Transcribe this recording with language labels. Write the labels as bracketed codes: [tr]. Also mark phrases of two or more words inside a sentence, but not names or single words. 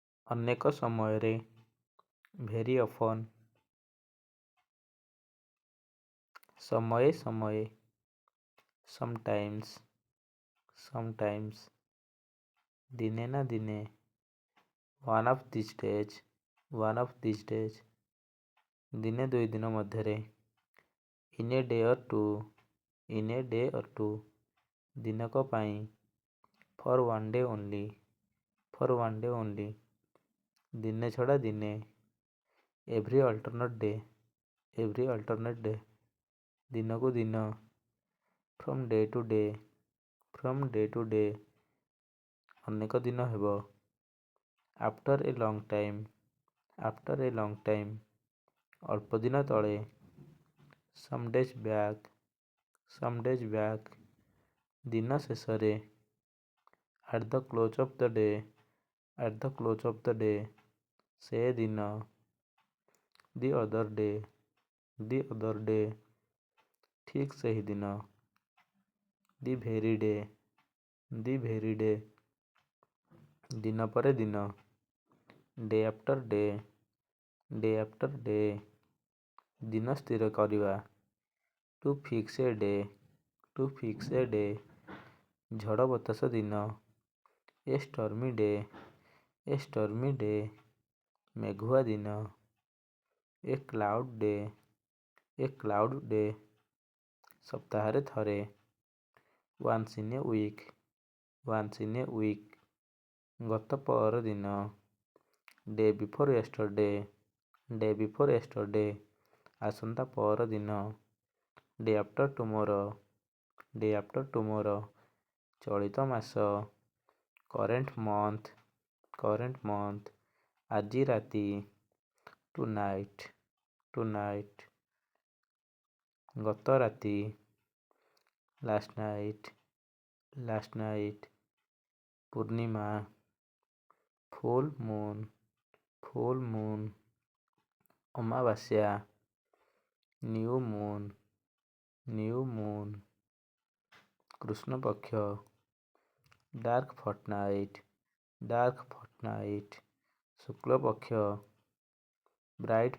[or] ଅନେକ ସମୟରେ [en] very often, [or] ସମୟେ ସମୟେ [en] sometimes, sometimes, [or] ଦିନେ ନା ଦିନେ [en] one of these days, one of these days, [or] ଦିନେ ଦୁଇ ଦିନ ମଧ୍ୟରେ [en] in a day or two, in a day or two, [or] ଦିନକ ପାଇଁ [en] for one day only, for one day only, [or] ଦିନେ ଛଡ଼ା ଦିନେ [en] every alternate day, every alternate day, [or] ଦିନକୁ ଦିନ [en] from day to day, from day to day, [or] ଅନେକ ଦିନ ହେବ [en] after a long time, after a long time, [or] ଅଳ୍ପ ଦିନ ତଳେ [en] some days back, some days back, [or] ଦିନ ଶେଷରେ [en] at the close of the day, at the close of the day, [or] ସେ ଦିନ [en] the other day, the other day, [or] ଠିକ୍ ସେହି ଦିନ [en] the very day, the very day, [or] ଦିନ ପରେ ଦିନ [en] day after day, day after day, [or] ଦିନ ସ୍ଥିର କରିବା [en] to fix a day, to fix a day, [or] ଝଡ଼ ବତାସ ଦିନ [en] a stormy day, a stormy day, [or] ମେଘୁଆ ଦିନ [en] a cloud day, a cloud day, [or] ସପ୍ତାହରେ ଥରେ [en] once in a week, once in a week, [or] ଗତ ପରଦିନ [en] day before yesterday, day before yesterday, [or] ଆସନ୍ତା ପରଦିନ [en] day after tomorrow, day after tomorrow, [or] ଚଳିତ ମାସ [en] current month, current month, [or] ଆଜି ରାତି [en] tonight, tonight, [or] ଗତ ରାତି [en] last night, last night, ପୂର୍ଣ୍ଣିମା full moon, full moon, ଅମାବାସ୍ୟା new moon, new moon, କୃଷ୍ଣପକ୍ଷ dark fortnight, dark fortnight, ଶୁକ୍ଳପକ୍ଷ bright